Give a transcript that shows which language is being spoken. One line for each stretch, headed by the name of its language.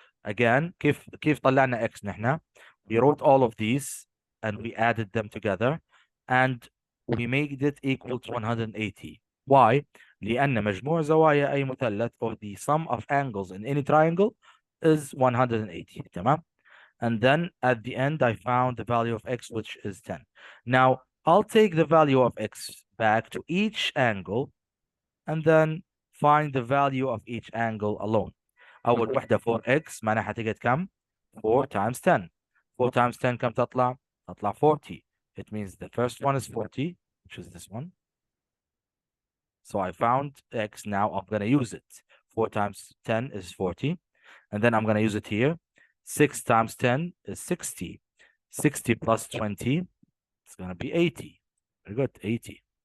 Arabic: Again, كيف طلعنا x نحن?
English: We wrote all of these and we added them together and we made it equal to 180. Why?
Arabic: لأن مجموع زوايا أي مثلث
English: or the sum of angles in any triangle is 180.
Arabic: تمام?
English: And then at the end, I found the value of x, which is 10. Now, I'll take the value of x back to each angle and then find the value of each angle alone.
Arabic: أول وحدة 4x معناها حتيجي كم؟ 4 times 10. 4 times 10 كم تطلع؟ تطلع 40.
English: It means the first one is 40, which is this one. So I found x. Now I'm going to use it. 4 times 10 is 40. And then I'm going to use it here. 6 times 10 is 60. 60 plus 20 is going to be 80. Very good, 80.